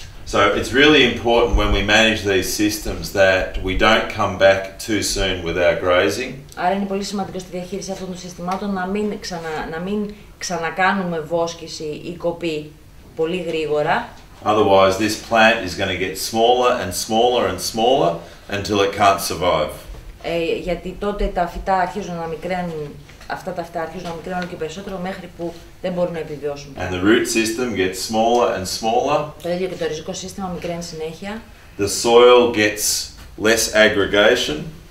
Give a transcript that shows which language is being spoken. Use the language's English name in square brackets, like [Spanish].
[English] So it's really important when we manage these systems that we don't come back too soon with our grazing. [Greek] Άρα είναι πολύ σημαντικό στη διαχείριση αυτών των συστημάτων να μην ξανακάνουμε βόσκηση ή κοπή πολύ γρήγορα. [English] Otherwise this plant is going to get smaller and smaller and smaller until it can't survive. [Greek] Γιατί τότε τα φυτά αρχίζουν να μικραίνουν, αυτά τα φυτά αρχίζουν να μικραίνουν και περισσότερο μέχρι που δεν μπορούν να επιβιώσουν. [English] And the root system gets smaller and smaller. [Greek] Το ίδιο και το ριζικό σύστημα μικραίνει συνέχεια. [English] The soil gets less aggregation.